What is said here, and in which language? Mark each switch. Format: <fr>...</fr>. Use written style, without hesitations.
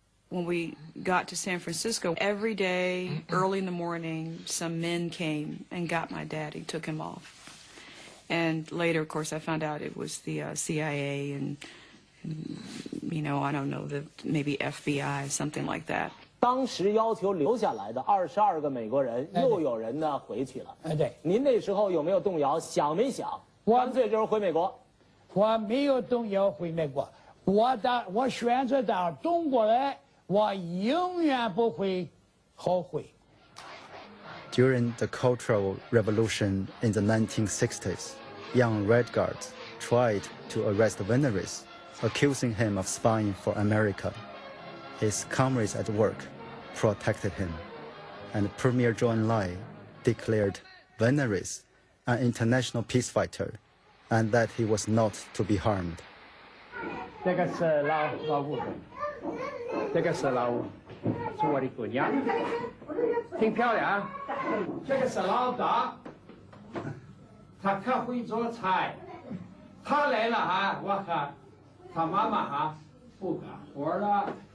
<en>When we got to San Francisco, every day, early in the morning, some men came and got my daddy, took him off. And later, of course, I found out it was the CIA and, you know, I don't know, maybe FBI, something like that.</en> <zh>当时要求留下来的22个美国人，又有人呢回去了。对，您那时候有没有动摇？想没想？干脆就是回美国。我没有动摇回美国，我选择到中国来，我永远不会后悔。</zh> <en>During the Cultural Revolution in the 1960s, young Red Guards tried to arrest Veneris, accusing him of spying for America. His comrades at work protected him, and Premier Zhou Enlai declared Veneris an international peace fighter, and that he was not to be harmed.</en> <zh>这个是老顾客，这个是老是我的姑娘，挺漂亮。这个是老大，他可会做菜。他来了哈，我和他妈妈哈不干活了。</zh>